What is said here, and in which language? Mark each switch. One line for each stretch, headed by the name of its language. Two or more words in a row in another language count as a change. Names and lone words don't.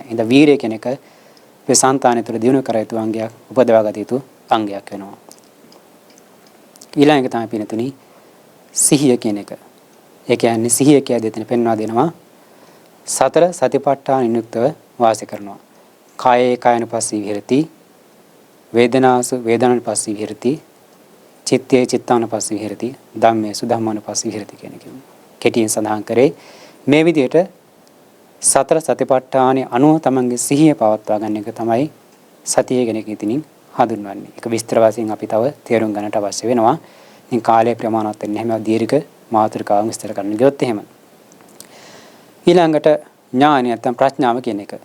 Sinhala: ඉතින් වීරිය කෙනෙක් මේ సంతානය තුළ දිනු කර යුතු අංගයක්, උපදවා ගත යුතු අංගයක් වෙනවා. ඊළඟ තමයි පිනතුනි සිහිය කියන එක. ඒ කියන්නේ සිහිය කිය දෙතන පෙන්වා දෙනවා. සතර සතිපට්ඨාන නියුක්තව වාසය කරනවා.
Pali: කායේ කායනුපස්සී විහෙරති, වේදනාසු වේදනානුපස්සී විහෙරති, චිත්තේ චිත්තානුපස්සී විහෙරති, ධම්මේසු ධම්මානුපස්සී විහෙරති
Sinhala: කියන එක. කෙටියෙන් සඳහන් කරේ මේ විදිහට සතර සතිපට්ඨානෙ අනුව තමන්ගේ සිහිය පවත්වා ගන්න එක තමයි සතිය කියන එක ඉතින් හඳුන්වන්නේ. ඒක විස්තර වශයෙන් අපි තව තේරුම් ගන්නට අවශ්‍ය වෙනවා. ඉතින් කාලය ප්‍රමාණවත් වෙන්නේ නැහැ. මේ දීර්ඝ මාතෘකාව විස්තර කරන්න ගියොත් එහෙම. ඊළඟට ඥානය නැත්නම් ප්‍රඥාව කියන එක.